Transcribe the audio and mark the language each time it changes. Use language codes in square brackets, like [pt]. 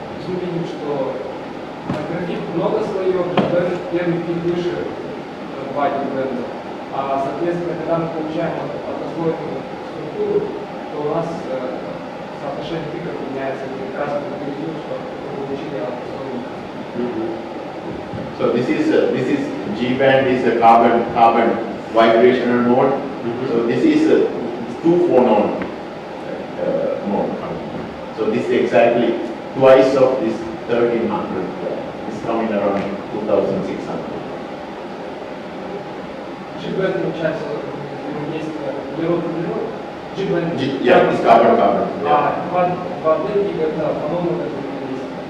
[ru] Мы видим, что на графит много слоев, G-бенд первый пик выше 2 D-бендов. А соответственно, когда мы получаем однослойную структуру, то у нас соотношение пиков меняется как раз по периоду, что мы получили однослойную. [en] So this is G band is a carbon vibrational mode. So this is a 2 phonon mode. So this is exactly twice of this 1300. It's coming around 2600. [ru] G-бенд получается взаимодействие углерод-углерод, [en] Yeah, it's carbon. Yeah. [ru] В одних это, по-моему, это есть.